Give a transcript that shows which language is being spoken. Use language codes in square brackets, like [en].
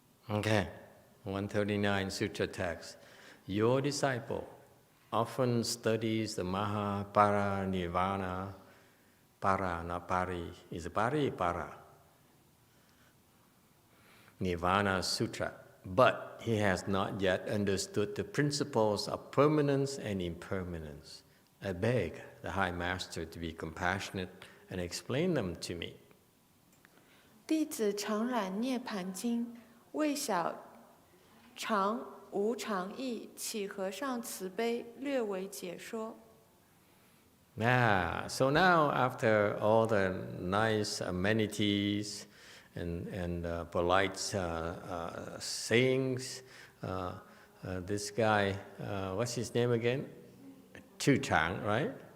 [en] Okay, 139 sutra text. Your disciple often studies the Mahaparanirvana, para, not pari. Is it pari? Para. Nirvana Sutra, but he has not yet understood the principles of permanence and impermanence. I beg the High Master to be compassionate and explain them to me. [zh] 弟子常览涅盘经，为晓常无常义，启和尚慈悲，略为解说。 [en] So now after all the nice amenities and polite sayings, this guy, what's his name again? Xíng Chāng, right?